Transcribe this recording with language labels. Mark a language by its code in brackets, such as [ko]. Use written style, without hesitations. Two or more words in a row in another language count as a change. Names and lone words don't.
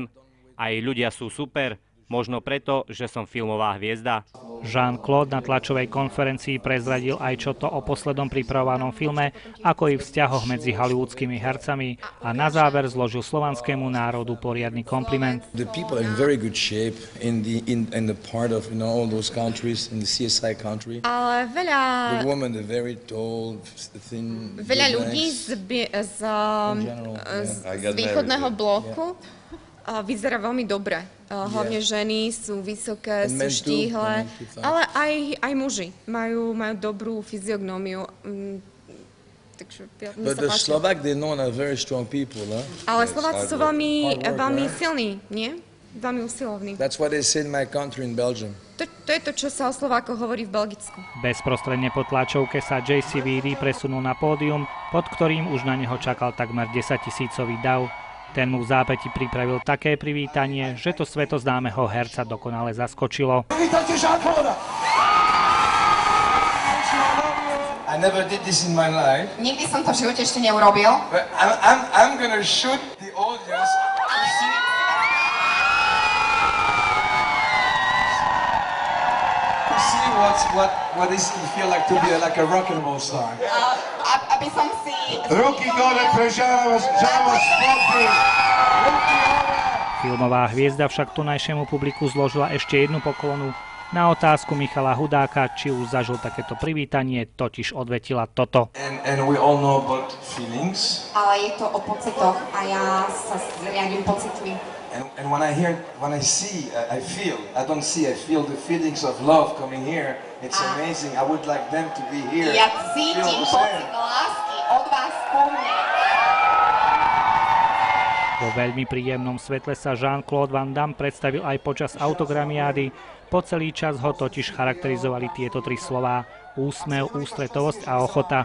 [sk] Aj ľudia sú super, možno preto, že som filmová hviezda. Jean-Claude na tlačovej konferencii prezradil aj čo to o poslednom pripravovanom filme, ako i vzťahoch medzi hollywoodskými hercami a na záver zložil slovanskému národu poriadny kompliment. [en] The people are in very good shape in the part of all those countries in the CSI country. Ale the woman, the very tall, thin. [sk] Veľa ľudí z východného bloku vyzerá veľmi dobre. Hlavne ženy sú vysoké, sú štíhle, ale aj muži majú dobrú fyziognómiu. [en] But the Slovak, they're known as very strong people, huh? [sk] Ale Slováci sú veľmi silní, nie? Veľmi usilovní. [en] That's what they say in my country in Belgium. [sk] To je to, čo sa o Slovákoch hovorí v Belgicku. Bezprostredne po tlačovke sa JCVD presunul na pódium, pod ktorým už na neho čakal takmer 10 000-ový dav. Ten mu v zápäti pripravil také privítanie, že to svetoznámeho herca dokonale zaskočilo. Vítajte Jean-Claude! [en] I never did this in my life. [sk] Nikdy som to v živote ešte neurobil. [en] But I'm gonna shoot the audience to see. To see what is it feel like to be like a rock and roll star. [sk] Aby som si... Ruky dole pre Žámos Sporty! Filmová hviezda však tunajšiemu publiku zložila ešte jednu poklonu. Na otázku Michala Hudáka, či už zažil takéto privítanie, totiž odvetila toto. [en] And we all know about feelings. [sk] Ale je to o pocitoch a ja sa riadím pocitmi. [en] And when I see, I feel. I don't see, I feel the feelings of love coming here. It's amazing. I would like them to be here. [sk] Ja cítim pocit lásky od vás po mne. Vo veľmi príjemnom svetle sa Jean-Claude Van Damme predstavil aj počas autogramiády. Po celý čas ho totiž charakterizovali tieto tri slová: úsmev, ústretovosť a ochota.